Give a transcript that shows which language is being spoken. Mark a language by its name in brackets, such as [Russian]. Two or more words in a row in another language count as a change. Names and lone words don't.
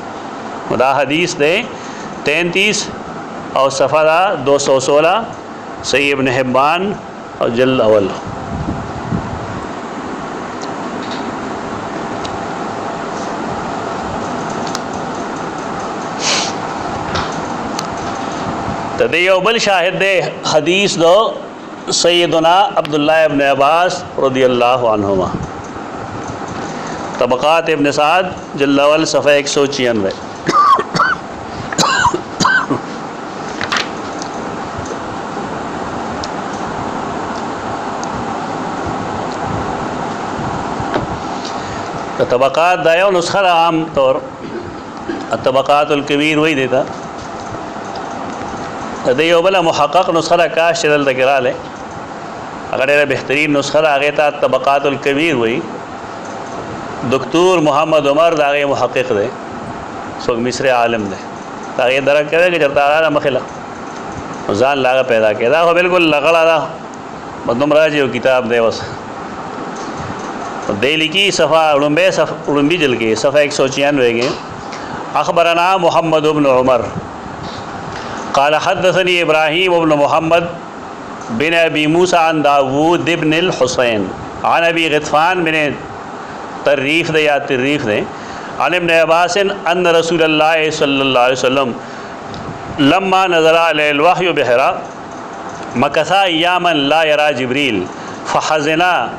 [Pashto] دا حدیث دی 33 او صفحه دا 216 صحیح ابن حبان او جلد اول. د یو بل شاهد دی حدیث دو سیدنا عبداللہ ابن عباس [Arabic] رضی اللہ عنہما، [Pashto] طبقات ابن سعد جلد اول صفحہ 196. طبقات دا یو نسخه عام طور الطبقات الکبیر وہی دیتا د یو بل محقق نسخه کاش چې دلته کې راغلی هغه ډېره بهترین نسخه ده، هغې ته طبقات الکبیر وایي. دکتور محمد عمر د هغې محقق دی، څوک مصری عالم دی، د هغې درک کوي که چېرته راغله مخې له ځان له هغه پیدا کړي. دا خو بلکل لغړه ده، دومره چې یو کتاب دی اوس دی لیکي صفحه اړومبي جلد کې صفحه 196 کې [Arabic] اخبرنا محمد بن عمر قال حدثني ابراهيم بن محمد بن ابي موسى عن داوود بن الحسين عن ابي غطفان بن طريف عن ابن عباس ان رسول الله صلى الله عليه وسلم لما نزل عليه الوحي بحراء مكث اياما لا يرى جبريل فحزنا